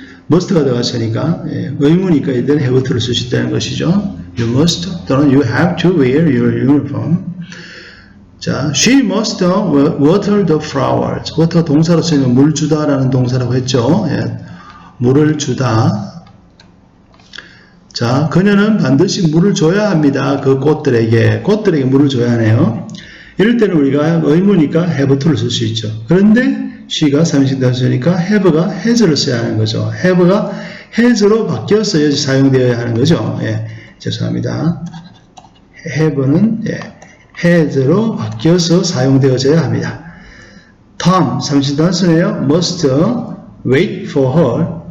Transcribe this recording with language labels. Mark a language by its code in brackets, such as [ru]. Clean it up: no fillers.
[ko] must가 들어갔으니까 의무니까 이때는 have to를 쓸 수 있다는 것이죠. [en] You must 또는 you have to wear your uniform. 자, she must water the flowers. [ko] water 동사로 쓰이는 물 주다라는 동사라고 했죠. 물을 주다. 자, 그녀는 반드시 물을 줘야 합니다. 그 꽃들에게 물을 줘야 하네요. 이럴 때는 우리가 의무니까 have to를 쓸 수 있죠. 그런데 she가 3인칭 단수니까 have가 has를 써야 하는 거죠. have가 has로 바뀌었어야지 사용되어야 하는 거죠. 죄송합니다. have는 has로 바뀌어서 사용되어져야 합니다. [en] Tom, [ko] 3인칭 단수네요. [en] must wait for her.